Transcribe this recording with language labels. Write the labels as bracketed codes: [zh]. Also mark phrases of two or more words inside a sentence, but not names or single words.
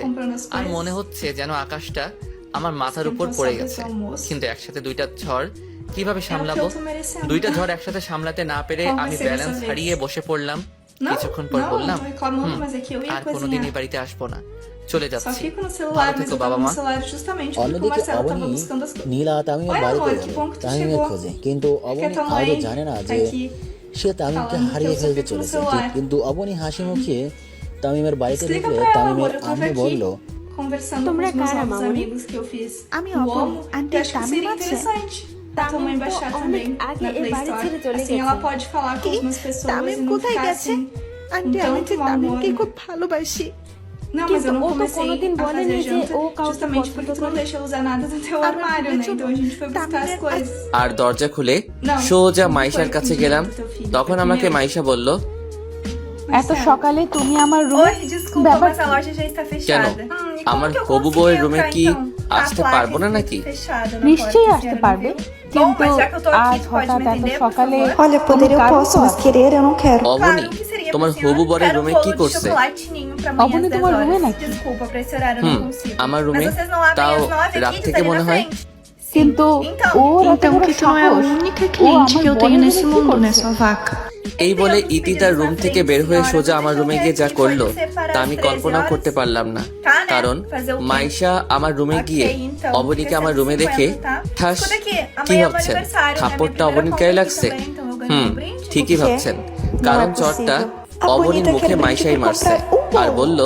[bn] আর মনে হচ্ছে যেন আকাশটা আমার মাথার উপর পড়ে গেছে। কিন্তু একসাথে দুইটা ঝড় কিভাবে সামলাবো? দুইটা ঝড় একসাথে সামলাতে না পেরে আমি ব্যালেন্স হারিয়ে বসে পড়লাম। কিছুক্ষণ পর বললাম, আর কোনোদিন এই বাড়িতে আসবো না, চলে [pt] Só [bn] যাচ্ছি। [pt] fico no [bn] ভালো [pt] celular, mas [bn] থেকো [pt] eu [bn] বাবা [pt] tava [bn] মা। [pt] no celular justamente porque o [bn] অন্যদিকে [pt] Marcelo tava [bn] অবনী [pt] buscando as coisas. [bn] নীলা তামিমের [pt] Oi, [bn] বাড়িতে [pt] amor, [bn] গেল [pt] que bom que tu [bn] তামিমের [pt] chegou. [bn] খোঁজে। কিন্তু [pt] Que a [bn] অবনী [pt] tua [bn] আদৌ [pt] mãe [bn] জানে না [pt] tá [bn] যে [pt] aqui [bn] সে তামিমকে [pt] falando que [bn] হারিয়ে [pt] eu só [bn] ফেলতে [pt] fico no [bn] চলেছে। [pt] celular. [bn] কিন্তু অবনী হাসি মুখে তামিমের বাড়িতে [pt] Explica [bn] ঢুকলে [pt] pra ela, [bn] তামিমের [pt] amor, eu tava [bn] আম্মু [pt] aqui [bn] বলল, [pt] conversando com [bn] তোমরা [pt] os meus [bn] কারা, [pt] novos [bn] মামনি? [pt] amigos que eu fiz. [bn] আমি [pt] No [bn] অপনী, [pt] Omo, [bn] আন্টি, [pt] que eu acho que [bn] তামিম [pt] seria [bn] আছে? [pt] interessante a tua mãe [bn] তামিম তো [pt] baixar [bn] অনেক [pt] também [bn] আগে [pt] na [bn] এই [pt] Play [bn] বাড়ি [pt] Store. [bn] ছেড়ে চলে [pt] Assim ela [bn] গেছে। [pt] pode falar com as minhas pessoas [bn] তামিম [pt] e não [bn] কোথায় [pt] ficar [bn] গেছে? [pt] assim. [bn] আন্টি আমি তো [pt] tanto [bn] তামিমকে [pt] amor. [bn] খুব ভালোবাসি। [pt] Não, mas [bn] কিন্তু [pt] eu não [bn] ও তো [pt] comecei [bn] কোনোদিন [pt] a [bn] বলেনি [pt] fazer [bn] যে [pt] janta [bn] ও কাউকে [pt] justamente porque [bn] পছন্দ [pt] tu não [bn] করে। [pt] deixa eu usar nada do teu [bn] আমার [pt] armário, né? Então a gente foi buscar as coisas. [bn] আর দরজা খুলে না, সোজা আমি মাইশার কই কাছে খুঁজে গেলাম। তো ফিরে তখন দেখি আমাকে নেই। মাইশা বলল, এত সকালে তুমি আমার রুমে [pt] Oi, desculpa, [bn] ব্যাপার [pt] mas a loja já está [bn] কেন? [pt] fechada. E como [bn] আমার [pt] que eu [bn] হবু [pt] consegui [bn] বউয়ের রুমে [pt] entrar, [bn] কি [pt] então? [bn] আসতে পারবো না নাকি? নিশ্চয়ই আসতে পারবে, কিন্তু আজ হঠাৎ এত সকালে [pt] Olha, [bn] কোনো [pt] poder eu [bn] কারণ [pt] posso, [bn] তো [pt] mas [bn] আছে? [pt] querer eu não quero. [bn] অবনী, তোমার হবু বরের রুমে কি করছে? অবনী তোমার রুমে নাকি? আমার রুমে, তাও রাত থেকে মনে হয়। কিন্তু ওর এত [pt] Então [bn] বড় [pt] que tu não é a [bn] সাহস, [pt] única [bn] ও [pt] cliente [bn] আমার [pt] que eu tenho [bn] বোনের [pt] nesse [bn] রুমে কি [pt] mundo, né, [bn] করছে? [pt] sua vaca? [bn] এই বলে ইতি তার রুম থেকে বের হয়ে সোজা আমার রুমে গিয়ে যা করলো তা আমি কল্পনা করতে পারলাম না। কারণ মাইশা আমার রুমে গিয়ে অবনীকে আমার রুমে দেখে ঠাস, কি ভাবছেন থাপ্পড়টা অবনীর গায়ে লাগছে? ঠিকই ভাবছেন, কারণ চটটা অবনীর মুখে মাইশাই মারছে আর বলল,